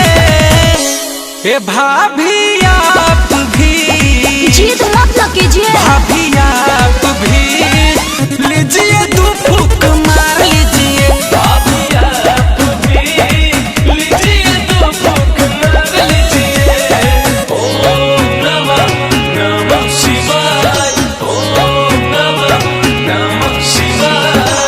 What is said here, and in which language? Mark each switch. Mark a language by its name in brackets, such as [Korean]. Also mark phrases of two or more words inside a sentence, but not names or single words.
[Hindi] ए भाभी आप भी जीत मत न कीजिए। भाभी आप भी लीजिए, दो फूंक मार लीजिए। भाभी आप भी लीजिए, दो फूंक मार लीजिए। [Sanskrit] ओम नमः नमः शिवाय, ओम नमः नमः शिवाय।